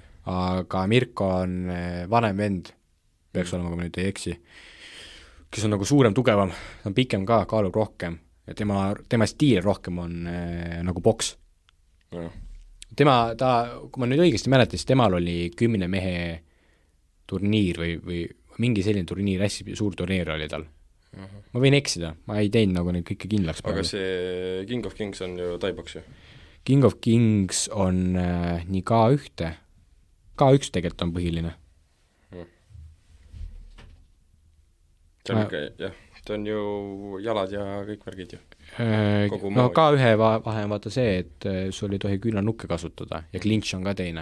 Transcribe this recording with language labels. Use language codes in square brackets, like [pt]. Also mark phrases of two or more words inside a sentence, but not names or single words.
[et] Aga Mirko on vanem vend, peaks olema, kui ma nüüd ei eksi, kes on nagu suurem, tugevam, ta on pikem ka, kaalub rohkem ja tema stiil rohkem on nagu boks. Kui ma nüüd õigesti mäletan, siis temal oli 10 mehe turniir või mingi selline turniir, hästi suur turniir oli tal. Ma võin eksida, ma ei teinud nagu neid kõike kindlaks. Aga see King of Kings on ju taiboks ju? King of Kings on nii K1. K1 tegelikult on põhiline. Ta on ju jalad ja kõik värgid ju. No K1 vahe on vaata see, et sul ei tohi küünlanukke kasutada ja clinch on ka teine.